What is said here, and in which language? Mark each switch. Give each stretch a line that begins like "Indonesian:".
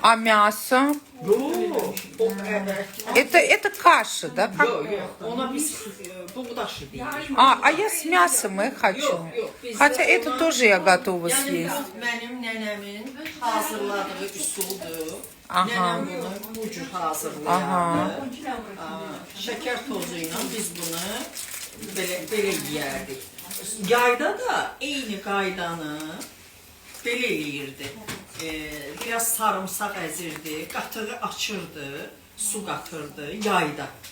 Russian: А мясо?
Azerbaijani: Yox,
Russian: Это каша, да?
Azerbaijani: yox. Ona biz buğdaşı deyirik.
Russian: А я с мясом и хочу. Хотя это тоже я готова
Azerbaijani: Yəni
Russian: съесть.
Azerbaijani: mənim nənəmin hazırladığı üsuldur. Nənəm bunu bu cür hazırlayardı. Şəkər tozu ilə biz bunu belə yeyərdik. Yayda da eyni qaydanı belə eləyirdi. Biraz sarımsaq əzirdi, qatığı açırdı, su qatırdı yayda.